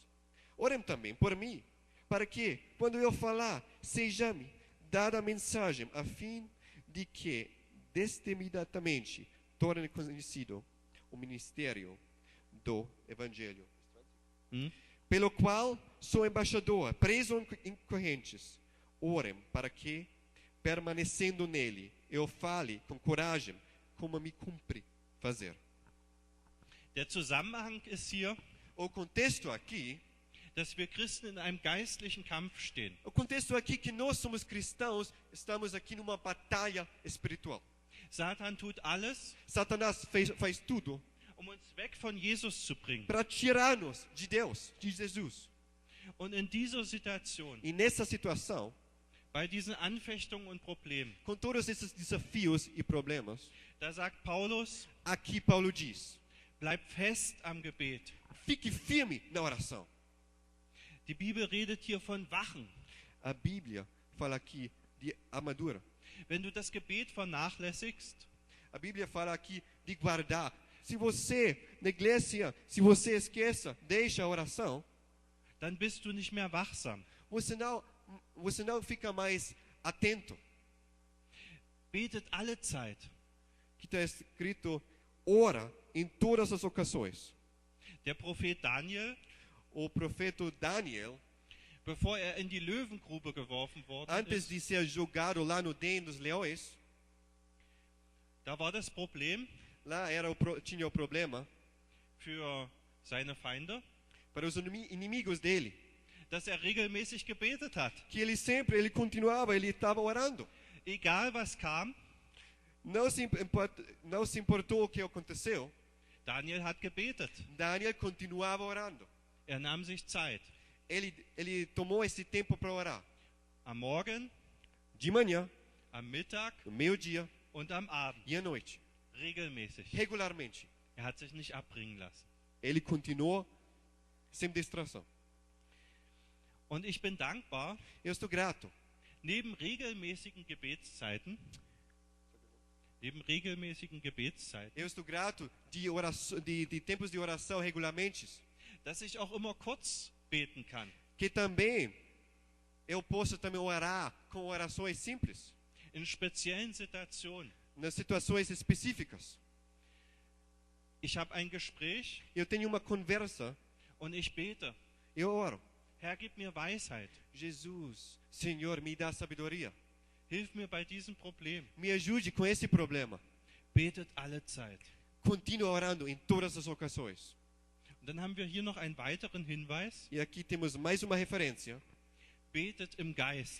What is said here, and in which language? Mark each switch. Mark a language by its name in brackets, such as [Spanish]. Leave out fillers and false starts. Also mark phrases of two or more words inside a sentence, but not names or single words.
[Portuguese] Orem também por mim, para que, quando eu falar, seja-me dada a mensagem, a fim de que, destemidamente, torne conhecido o ministério do Evangelho. Pelo qual sou embaixador, preso em correntes. Orem para que, permanecendo nele, eu fale com coragem, como me cumpre fazer. [German] Der Zusammenhang ist hier, [Portuguese] O contexto aqui, [German] dass wir Christen in einem geistlichen Kampf stehen. [Portuguese] o contexto aqui que nós somos cristãos, estamos aqui numa batalha espiritual. [German] Satan tut alles, [Portuguese] Satanás faz tudo [German] um uns weg von Jesus zu bringen. [Portuguese] para tirar-nos de Deus, de Jesus. [German] Und in dieser Situation, [Portuguese] E nessa situação, [German] bei diesen Anfechtungen und Problemen, [Portuguese] com todos esses desafios e problemas, [German] da sagt Paulus, [Portuguese] aqui Paulo diz: [German] bleib fest am Gebet. [Portuguese] fique firme na oração. [German] Die Bibel redet hier von Wachen. [Portuguese] A Bíblia fala aqui de armadura. [German] Wenn du das Gebet vernachlässigst, [Portuguese] A Bíblia fala aqui de guardar. Se você, na igreja, se você esqueça, deixa a oração, [German] dann bist du nicht mehr wachsam. [Portuguese] você não fica mais atento. [German] Betet alle Zeit. [Portuguese] Que está escrito, ora em todas as ocasiões. [German] Der Prophet Daniel, [Portuguese] O profeta Daniel, [German] bevor er in die Löwengrube geworfen worden [Portuguese] antes [German] ist, [Portuguese] de ser jogado lá no den dos leões, [German] da war das Problem [Portuguese] lá tinha o problema [German] für seine Feinde, [Portuguese] para os inimigos dele, [German] dass er regelmäßig gebetet hat. [Portuguese] que ele continuava, ele estava orando. [German] Egal was kam, [Portuguese] Não se importou o que aconteceu. [German] Daniel hat gebetet. [Portuguese] Daniel continuava orando. [German] Er nahm sich Zeit. [Portuguese] Ele tomou esse tempo para orar. [German] Am Morgen, [Portuguese] De manhã, [German] am Mittag [Portuguese] no meio-dia [German] und am Abend. [Portuguese] e à noite. [German] Regelmäßig. [Portuguese] Regularmente. [German] Er hat sich nicht abbringen lassen. [Portuguese] Ele continuou sem distração. [German] Und ich bin dankbar, [Portuguese] Eu estou grato. [German] neben regelmäßigen Gebetszeiten, [Portuguese] Eu estou grato de tempos de oração regularmente. [German] dass ich auch immer kurz beten kann. [Portuguese] Que também eu posso também orar com orações simples. [German] In speziellen Situationen. [Portuguese] Nas situações específicas. [German] Ich habe ein Gespräch [Portuguese] Eu tenho uma conversa. [German] und ich bete. [Portuguese] Eu oro. [German] Herr, gib mir Weisheit. [Portuguese] Jesus, Senhor, me dá sabedoria. [German] Hilf mir bei diesem Problem. [Portuguese] Me ajude com esse problema. [German] Betet alle Zeit. [Portuguese] Continua orando em todas as ocasiões. [German] Und dann haben wir hier noch einen weiteren Hinweis. [Portuguese] E aqui temos mais uma referência. [German] Betet im Geist.